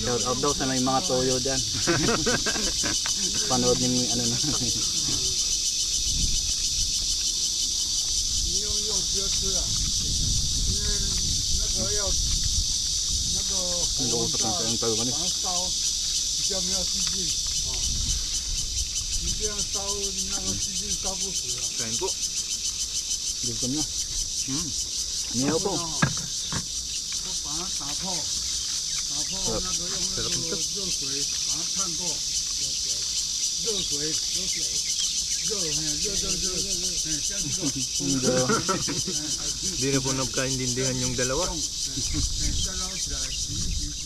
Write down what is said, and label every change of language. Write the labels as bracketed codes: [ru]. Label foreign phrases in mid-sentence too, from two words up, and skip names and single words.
[en] Shout out [tl] daw sa may mga toyo dyan. Panood niyo yung ano na. Ang luusap ng kayang toyo man eh. [zh] 比较没有细菌啊，你这样烧那个细菌烧不死啊。 [tl] Kain po. Gutom na. Niyaw po. [zh] 都把它打泡，打泡那个用那个热水把它烫过，热水，热这样子的， [tl] Hindi na po nagkaintindihan yung dalawa. [zh] 再捞起来洗。